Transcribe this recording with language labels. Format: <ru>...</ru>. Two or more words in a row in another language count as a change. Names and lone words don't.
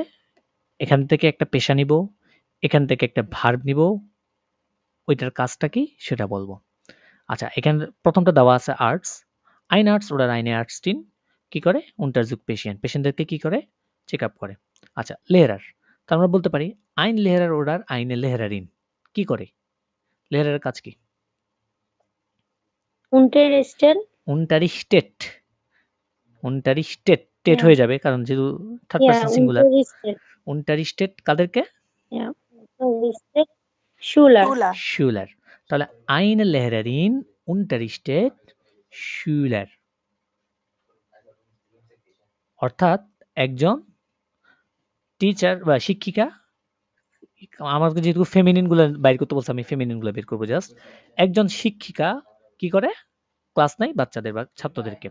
<bn>এখান থেকে একটা পেশা নিব, এখান থেকে একটা ভার্ব নিব, ওইটার কাজটা কি সেটা বলবো। আচ্ছা, এখানে প্রথমটা দেওয়া আছে আর্টস।</bn> <de>ein Arzt oder eine Ärztin</de> <bn>কি করে? untersucht পেশেন্ট, পেশেন্টদেরকে কি করে?</bn> <en>check up</en> <bn>করে। আচ্ছা, লেহরার, তার আমরা বলতে পারি</bn> <de>ein Lehrer oder eine Lehrerin</de> <bn>কি করে? লেহরারের কাজ কি?</bn> <de>Unterrichten। unterrichtet, unterrichtet,</de> <bn>টেট হয়ে যাবে কারণ যেহেতু</bn> <en>third person singular.</en> <bn>unterrichtet কাদেরকে?</bn> <de>Unterrichtet Schüler। শুলার। তাহলে eine Lehrerin unterrichtet Schüler,</de> <bn>অর্থাৎ একজন টিচার বা শিক্ষিকা, আমাকে যেহেতু ফেমিনিন গুলো বাইর করতে বলছে আমি ফেমিনিন গুলো বের করবো জাস্ট, একজন শিক্ষিকা কি করে ক্লাস নেয় বাচ্চাদের বা ছাত্রদেরকে।</bn>